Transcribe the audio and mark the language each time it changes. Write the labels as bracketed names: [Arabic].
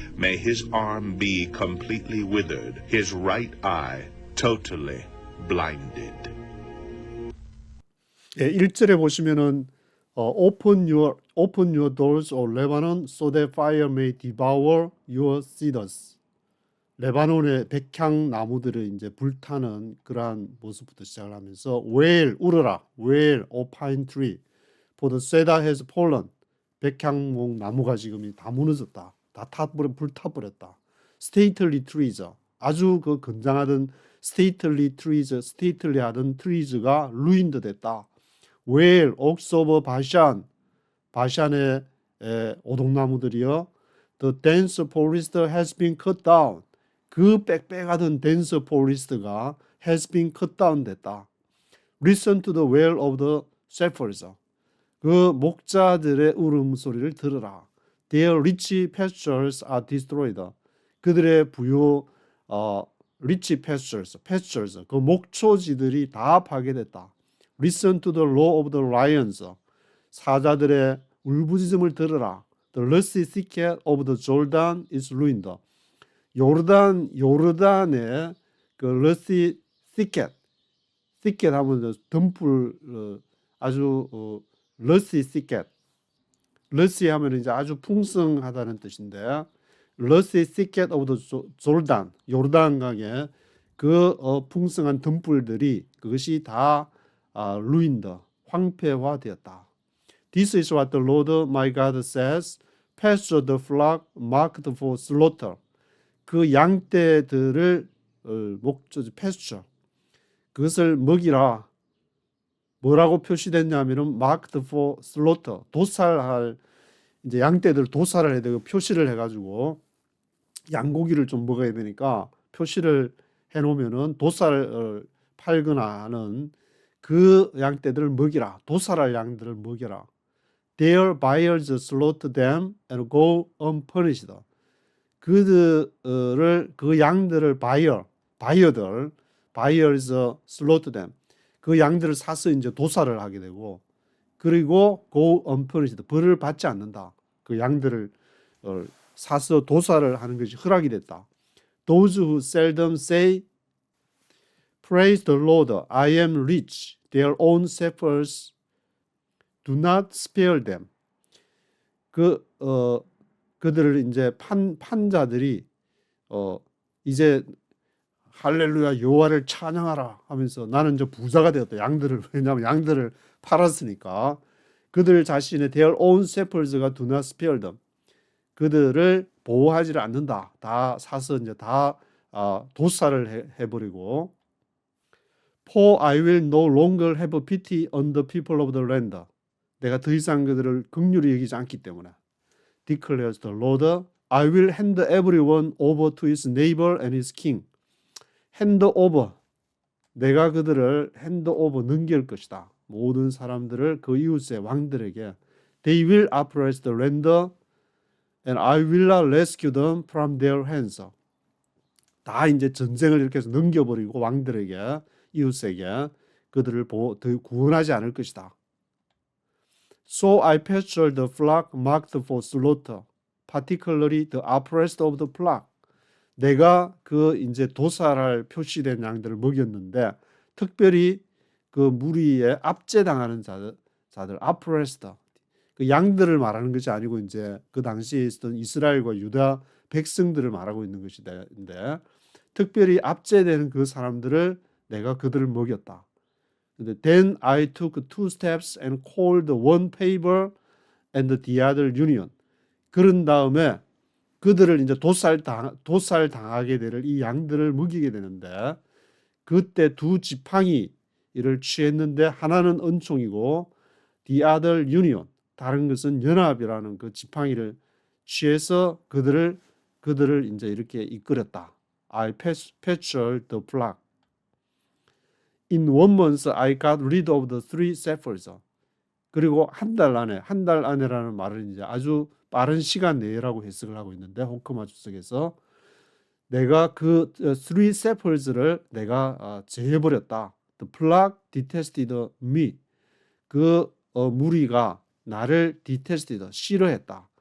[English] May his arm be completely withered, his right eye totally blinded. [Korean] 예, 1절에 보시면은 [English] open your doors, O Lebanon, so that fire may devour your cedars. [Korean] 레바논의 백향 나무들을 이제 불타는 그러한 모습부터 시작을 하면서 wail, 울어라, [English] wail, O pine tree, for the cedar has fallen. [Korean] 백향목 나무가 지금 다 무너졌다, 다 불타버렸다. [English] stately trees, [Korean] 아주 그 건장하던 [English] stately trees, stately 하던 trees가 ruined 됐다. wail, oaks of Bashan, [Korean] 바샨의 오동나무들이요. [English] The dense forest has been cut down. [Korean] 그 빽빽하던 [English] dense forest가 has been cut down 됐다. Listen to the wail of the shepherds. [Korean] 그 목자들의 울음소리를 들으라. [English] Their rich pastures are destroyed. [Korean] 그들의 부요 [English] rich pastures, [Korean] 그 목초지들이 다 파괴됐다. [English] Listen to the roar of the lions. [Korean] 사자들의 울부짖음을 들으라. [English] The lusty thicket of the Jordan is ruined. [Korean] 요르단의 그 [English] lusty thicket [Korean] 하면 덤불, 아주 lusty thicket. lusty 하면 이제 아주 풍성하다는 뜻인데, [English] lusty thicket of the Jordan, [Korean] 요르단강의 그 풍성한 덤불들이 그것이 다 [English] ruined, [Korean] 황폐화되었다. [English] This is what the Lord my God says. Pasture the flock marked for slaughter. [Korean] 그 양떼들을 pasture, 그것을 먹이라. 뭐라고 표시됐냐면은 [English] marked for slaughter, [Korean] 도살할 이제 양떼들 도살을 해야 되고 표시를 해가지고 양고기를 좀 먹어야 되니까 표시를 해놓으면은 도살을 팔거나 하는 그 양떼들을 먹이라. 도살할 양들을 먹여라. [English] Their buyers slaughter them and go unpunished. [Korean] 그들을 그 양들을 바이어들 [English] buyers slaughter them. [Korean] 그 양들을 사서 이제 도살을 하게 되고 그리고 [English] go unpunished. [Korean] 벌을 받지 않는다. 그 양들을 사서 도살을 하는 것이 허락이 됐다. [English] Those who seldom say, Praise the Lord, I am rich. Their own shepherds do not spare them. [Korean] 그들을 이제 판자들이 이제 할렐루야 여호와를 찬양하라 하면서 나는 이제 부자가 되었다. 양들을 왜냐하면 양들을 팔았으니까 그들 자신의 [English] their own shepherds [Korean] 가 [English] do not spare them. [Korean] 그들을 보호하지를 않는다. 다 사서 이제 다 도살을 해버리고 [English] For I will no longer have pity on the people of the land. [Korean] 내가 더 이상 그들을 긍휼히 여기지 않기 때문에 [English] declares the Lord. I will hand everyone over to his neighbor and his king. hand over. [Korean] 내가 그들을 [English] hand over [Korean] 넘길 것이다. 모든 사람들을 그 이웃의 왕들에게 [English] They will oppress the land and I will not rescue them from their hands. [Korean] 다 이제 전쟁을 이렇게 해서 넘겨버리고 왕들에게 이웃에게 그들을 구원하지 않을 것이다. [English] So I pastured the flock marked for slaughter, particularly the oppressed of the flock. [Korean] 내가 그 이제 도살할 표시된 양들을 먹였는데 특별히 그 무리에 압제당하는 자들 [English] oppressed. [Korean] 그 양들을 말하는 것이 아니고 이제 그 당시에 있었던 이스라엘과 유다 백성들을 말하고 있는 것인데 특별히 압제되는 그 사람들을 내가 그들을 먹였다. [English] Then I took 2 steps and called one favor and the other union. [Korean] 그런 다음에 그들을 이제 도살 당하게 될 이 양들을 먹이게 되는데 그때 두 지팡이 이를 취했는데 하나는 은총이고 [English] the other union [Korean] 다른 것은 연합이라는 그 지팡이를 취해서 그들을 이제 이렇게 이끌었다. [English] I pastured the flock. In 1 month I got rid of the 3 shepherds. [Korean] 그리고 한 달 안에라는 말을 이제 아주 빠른 시간 내라고 해석을 하고 있는데 호크마 주석에서 내가 그 [English] 3 shepherds [Korean] 를 내가 제해버렸다. [English] The flock detested me. [Korean] 그 무리가 나를 [English] detested, [Korean] 싫어했다.